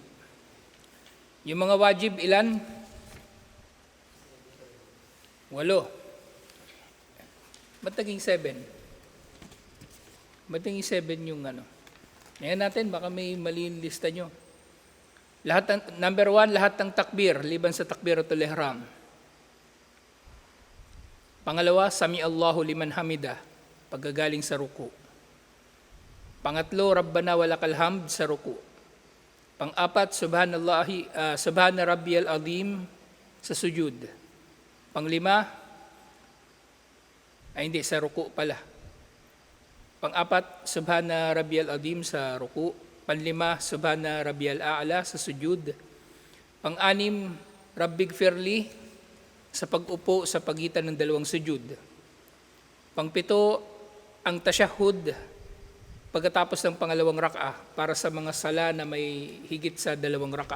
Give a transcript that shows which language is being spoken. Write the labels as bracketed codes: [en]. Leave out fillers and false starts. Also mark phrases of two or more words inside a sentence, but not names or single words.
[tl] Yung mga wajib, ilan? 8. Ba't naging 7? Ba't naging 7 yung ano? Ngayon natin, baka may mali yung lista nyo. Number 1, lahat ng takbir, liban sa [ar] تكبيرة الإحرام. [tl] Pangalawa, [ar] سمع الله لمن حمده, [tl] paggagaling sa ruku. Pangatlo, [ar] ربنا ولك الحمد [tl] sa ruku. Pang-apat, [ar] سبحان ربي العظيم [tl] sa sujud. Panglima, sa ruku pala. Pang-apat, [ar] سبحان ربي العظيم [tl] sa ruku. Panlima, [ar] سبحان ربي الأعلى [tl] sa sujud. Pang-anim, rabbighfirli sa pag-upo sa pagitan ng dalawang sujud. Pang-pito, ang tasyahud pagkatapos ng pangalawang rak'a para sa mga sala na may higit sa 2 rak'a.